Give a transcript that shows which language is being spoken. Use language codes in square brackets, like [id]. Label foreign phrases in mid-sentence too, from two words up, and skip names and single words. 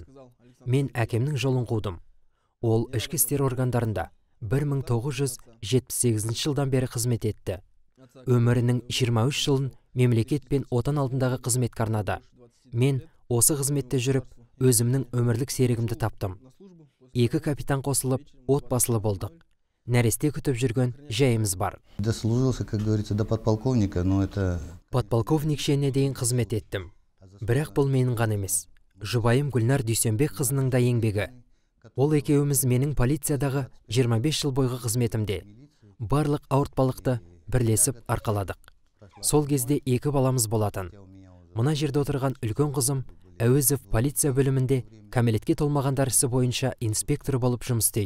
[kk] Мен әкемнің жолын қудым. Ол ішкі істер органдарында 1978 жылдан бері қызмет етті. Өмірінің 23 жылын мемлекет пен отан алдындағы қызметке арнады. Мен осы қызметте жүріп, өзімнің өмірлік серігімді таптым. 2 капитан қосылып, отбасылы болдық. Нәресте күтіп жүрген жайымыз бар. [ru] Дослужился, как говорится, до подполковника, но это... [kk] Подполковник шеніне дейін қызмет еттім. Бірақ бұл менің ғана емес. Жұбайым Гүлнар Дүйсенбек қызының да еңбегі. Ол екеуіміз менің полициядағы 25 жыл бойғы қызметімде барлық ауыртпалықты бірлесіп арқаладық. Сол кезде 2 баламыз болатын. Мына жерде отырған үлкен қызым Әуезов полиция бөлімінде кәмелетке толмағандар ісі бойынша инспектор болып жұмыс істейді.